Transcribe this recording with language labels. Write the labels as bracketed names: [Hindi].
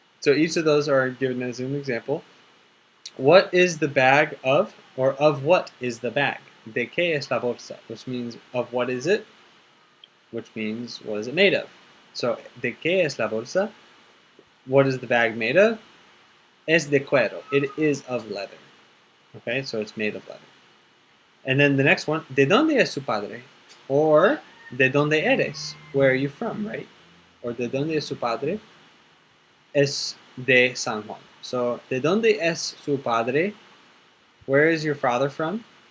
[English] So each of those are given as an example. What is the bag of, or of what is the bag? [Spanish] ¿De qué es la bolsa? [English] Which means of what is it? Which means what is it made of? [Spanish] So, ¿de qué es la bolsa? [English] What is the bag made of? [Spanish] Es de cuero. [English] It is of leather. Okay, so it's made of leather. And then the next one, [Spanish] ¿de dónde es su padre? Or, ¿de dónde eres? [English] Where are you from, right? [Spanish] Or, ¿de dónde es su padre? Es de San Juan. [English] So, [Spanish] ¿de dónde es su padre? [English] Where is your father from?